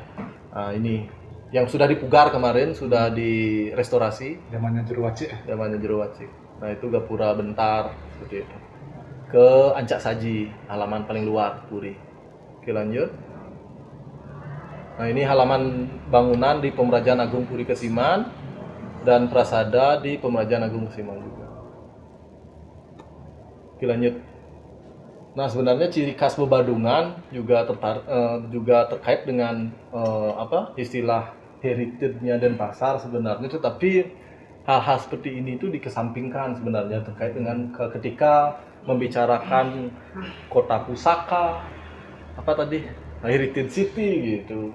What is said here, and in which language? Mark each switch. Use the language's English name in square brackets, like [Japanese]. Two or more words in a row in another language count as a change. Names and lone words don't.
[Indonesian] Nah, ini yang sudah dipugar kemarin, sudah direstorasi. Zamannya Jeruwaci. Nah itu gapura bentar seperti itu. Ke Ancak Saji, halaman paling luar Puri. Oke lanjut. Nah ini halaman bangunan di Pemerajaan Agung Puri Kesiman dan prasada di Pemerajaan Agung Kesiman juga. Oke lanjut. Nah sebenarnya ciri khas Bebadungan juga terkait dengan istilah heritage-nya Denpasar sebenarnya, tetapi hal-hal seperti ini itu dikesampingkan sebenarnya terkait dengan ketika membicarakan kota pusaka [English] heritage city [Indonesian] gitu.